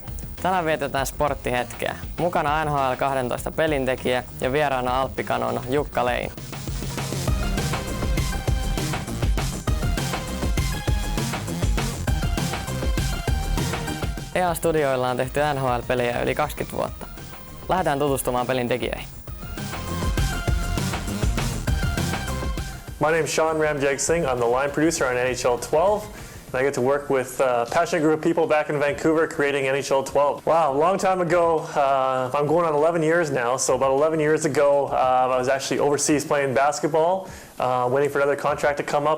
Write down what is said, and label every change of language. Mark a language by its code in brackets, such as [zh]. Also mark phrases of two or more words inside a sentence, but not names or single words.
[fi] Tänään vietetään sporttihetkeä. Mukana NHL 12 pelintekijä ja vieraana alppikanon Jukka Leino. EA-studioilla on tehty NHL-pelejä yli 20 vuotta. Lähdetään tutustumaan pelin tekijöihin. [en] My name is Sean Ramjagsingh. I'm the line producer on NHL 12. And I get to work with a passionate group of people back in Vancouver creating NHL 12. Wow, a long time ago, I'm going on 11 years now, so about 11 years ago I was actually overseas playing basketball, waiting for another contract to come up.